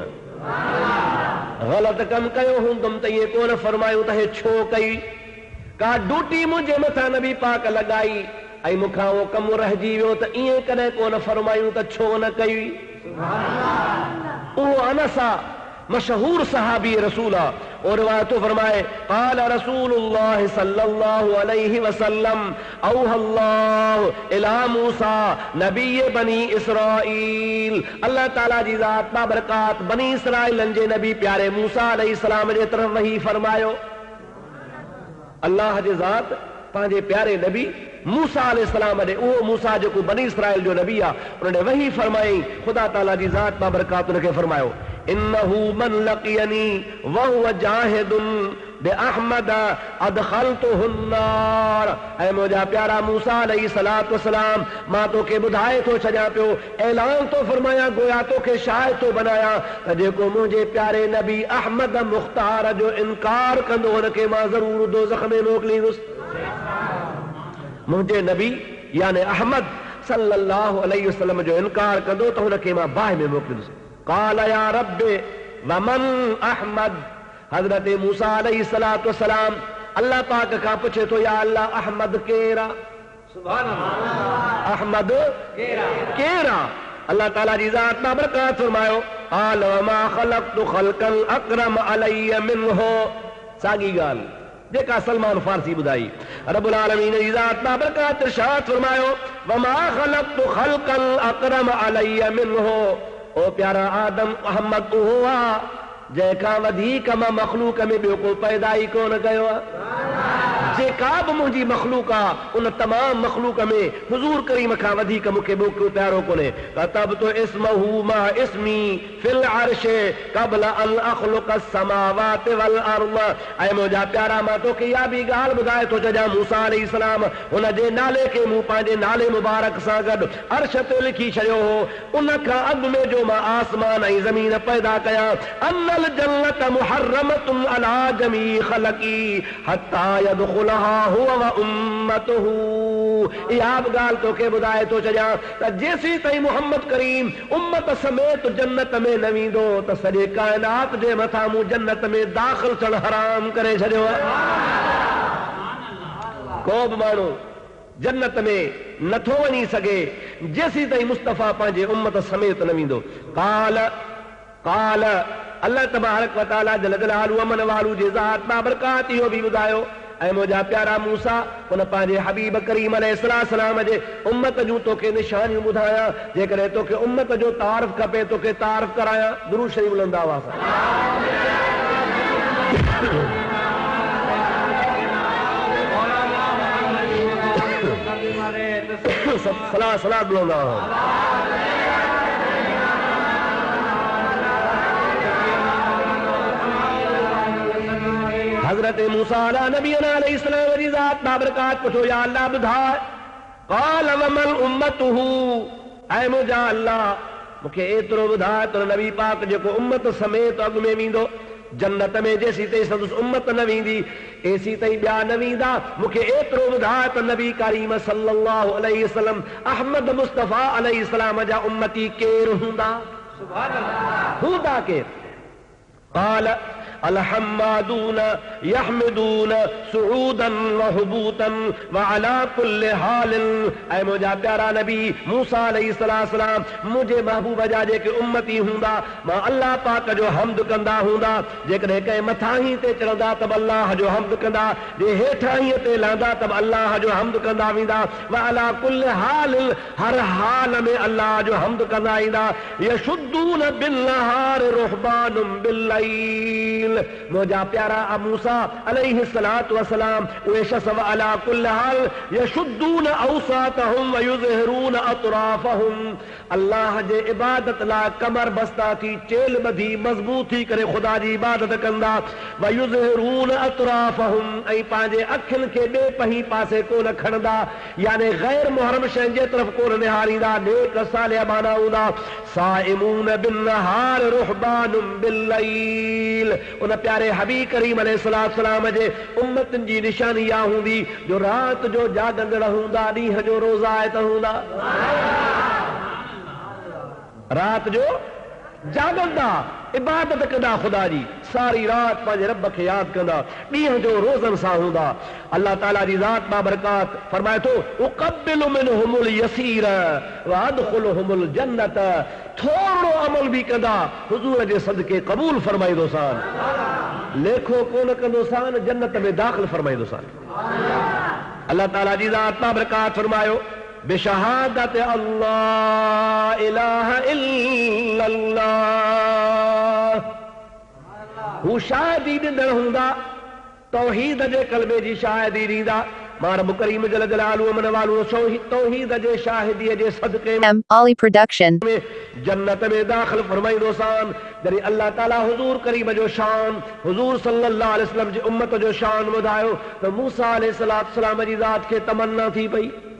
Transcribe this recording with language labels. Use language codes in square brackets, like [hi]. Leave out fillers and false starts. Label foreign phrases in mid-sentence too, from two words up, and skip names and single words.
[sd] ग़लति कमु कयो हूंदुमि त इएं कोन फरमायूं त हे छो कई, का ड्यूटी मुंहिंजे मथां नबी पाक लॻाई ऐं मूंखां उहो कमु रहिजी वियो त ईअं कॾहिं कोन फरमायूं त छो न कई। उहो अनस आहे, मशहूर सहाबी रसूल आहे। और रिवायत फरमाए [ar] قال رسول الله صلى الله عليه وسلم أوحى الله إلى موسى نبي بني إسرائيل, [sd] अल्लाह ताला जी ज़ात बाबरकात बनी इसराइलन जे नबी प्यारे मूसा अलैहिस्सलाम जे तरफ़ वही फरमायो। अल्लाह जी ज़ात पंहिंजे प्यारे नबी मूसा अलैहिस्सलाम ॾे, उहो मूसा जेको बनी इसराइल जो नबी आहे, उन ॾे वही फरमाई। ख़ुदा ताला जी ज़ात बाबरकात उनखे फरमायो [ar] إنه من لقيني وهو جاحد بأحمد أدخلته النار, [sd] ऐं मुंहिंजा प्यारा मूसा [ar] عليه الصلاة والسلام [sd] मां तोखे ॿुधाए थो छॾियां पियो, ऐलान तो फरमाया, गोया तोखे शाहिद थो बनाया त जेको मुंहिंजे प्यारे नबी अहमद मुख़्तार जो इनकार कंदो हुनखे मां ज़रूर दोज़ख में मोकिलींदुसि। मुंहिंजे नबी यानी अहमद [ar] صلى الله عليه وسلم [sd] जो इनकार कंदो त हुनखे मां बाहि में मोकिलींदुसि। [ar] قال يا رب ومن أحمد, [sd] हज़रत मूसा [ar] عليه الصلاة والسلام [sd] अल्लाह पाक खां पुछे थो [ar] يا الله [sd] अहमद केरु आहे। [ar] سبحان الله, [sd] अहमद केरु आहे। अल्लाह ताला जी ज़ात बाबरकात फरमायो [ar] قال وما خلقت خلقا أكرم علي منه, [sd] साॻी ॻाल्हि जेका सलमान फारसी ॿुधाई। [ar] رب العالمين [sd] जी ज़ात बाबरकात इरशाद फरमायो [ar] وما خلقت خلقا أكرم علي منه. [sd] ओ प्यारा आदम मोहम्मद उहो आहे जंहिंखां वधीक मां मख़लूक में ॿियो को पैदा ई कोन कयो आहे। जेका बि मुंहिंजी मख़लूक आहे उन तमाम मख़लूक में हुज़ूर करीम खां वधीक मूंखे ॿियो को प्यारो कोन्हे। [ar] كتبت اسمه مع اسمي في العرش قبل أن أخلق السماوات والأرض. [sd] ऐं मुंहिंजा प्यारा मां तोखे इहा बि ॻाल्हि ॿुधाए थो छॾियां मूसा अलैहिस्सलाम हुन जे नाले खे मूं पंहिंजे नाले मुबारक सां गॾु अर्श ते लिखी छॾियो हो। उन खां अॻु में जो मां आसमान ऐं ज़मीन पैदा कयां [ar] أن الجنة محرمة على جميع خلقي حتى يدخلها هو وأمته. [sd] इहा बि ॻाल्हि तोखे ॿुधाए थो छॾियां त जेसीं ताईं मुहम्मद करीम उम्मत समेत जन्नत में न वेंदो त सॼे काइनात जे मथां मूं जन्नत में दाख़िल थियणु हराम करे छॾियो आहे। को बि माण्हू जन्नत में नथो वञी सघे जेसीं ताईं मुस्तफ़ा पंहिंजे उम्मत समेत न वेंदो। [ar] قال الله تبارك وتعالى جل جلاله [sd] अमन वालू जे ज़ात बाबरकात इहो बि ॿुधायो ऐं मुंहिंजा प्यारा मूसा उन पंहिंजे हबीब करीम अलैहिस्सलाम जे उम्मत जूं तोखे निशानियूं ॿुधायां। जेकॾहिं तोखे उम्मत जो तारफ़ खपे तोखे तारफ़ करायां। दुरूद शरीफ़ बुलंदा हुआ सलाह बुलंदा हुआ। हजरत मूसा [ar] على نبينا عليه السلام [sd] जी ज़ात बाबरकात पुछो [ar] يا الله [sd] ॿुधाए [ar] قال وما أمته. [sd] ऐं मुंहिंजा अल्लाह मूंखे एतिरो ॿुधाए त नबी पाक जेको उम्मत समेत अॻु में वेंदो जन्नत में जेसीं ताईं संदसि उम्मत न वेंदी एसी ताईं ॿिया न वेंदा। मूंखे एतिरो ॿुधाए त नबी करीम [ar] صلى الله عليه وسلم [sd] अहमद मुस्तफ़ा अलैहिस्सलाम जा उम्मती केरु हूंदा? [ar] سبحان الله. [sd] हूंदा केरु? [ar] قال الحمادون يحمدون صعودا وهبوطا وعلى كل حال. [sd] ऐं मुंहिंजा प्यारा नबी मूसा अलैहिस्सलाम मुंहिंजे महबूब जा जेके उम्मती हूंदा मां अल्लाह पाक जो हम्द कंदा हूंदा। जेकॾहिं कंहिं मथां ते चढ़ंदा त अल्लाह जो हम्द कंदा, जे हेठां ते लहंदा त अल्लाह जो हम्द कंदा वेंदा। [ar] وعلى كل حال [sd] हर हाल में अल्लाह जो हम्द कंदा ईंदा। [ar] يشدون بالنهار رهبان بالليل. [sd] मुंहिंजा प्यारा मूसा [ar] عليه الصلاة والسلام [sd] उहे शख़्स [ar] على كل حال يشدون أوساطهم ويطهرون أطرافهم. [sd] अल्लाह जे इबादत लाइ कमर बस्ता थी चेल ॿधी मज़बूत थी करे ख़ुदा जी इबादत कंदा। [ar] ويطهرون أطرافهم [sd] ऐं पंहिंजे अखियुनि खे ॿिए पहीं पासे कोन खणंदा यानी गैर मुहरम शयुनि जे तरफ़ कोन निहारींदा। नेक सालिह माना हूंदा। [ar] صائمون بالنهار رهبان بالليل. [sd] उन प्यारे हबीब करीम अलैहिस्सलाम जे उम्मतनि जी निशानी इहा हूंदी जो रात जो जागंदड़ हूंदा, ॾींहं जो रोज़ायत हूंदा। रात जो जागंदा इबादत कंदा ख़ुदा जी, सारी रात पंहिंजे रब खे यादि कंदा, ॾींहं जो रोज़नि सां हूंदा। अल्लाह ताला जी ज़ात बाबरकात फरमाए थो [ar] أقبل منهم اليسير وأدخلهم الجنة. [sd] थोरो अमल भी कंदा हुजूर जे सदके क़बूल फरमाईंदोसान, लेखो कोन कंदोसान, जन्नत में दाख़िल फरमाईंदोसान। अल्लाह ताला जी ज़ात बाबरकात फरमायो [ar] بشهادة الله إله إلا الله. [sd] हू शाहिदी ॾींदड़ हूंदा, तौहीद जे कलमे जी शाहिदी ॾींदा। मां रब करीम [ar] جل جلاله [sd] अमन वालो तौहीद जे शाहिदीअ जे सदके M. Ali Production. में जन्नत में दाख़िल फरमाईंदोसान। जॾहिं अल्लाह ताला हुजूर करीम जो शान हुजूर [ar] صلى الله عليه وسلم [sd] जी उम्मत जो शान ॿुधायो त मूसा अलैहिस्सलाम जी ज़ात खे तमन्ना थी पई।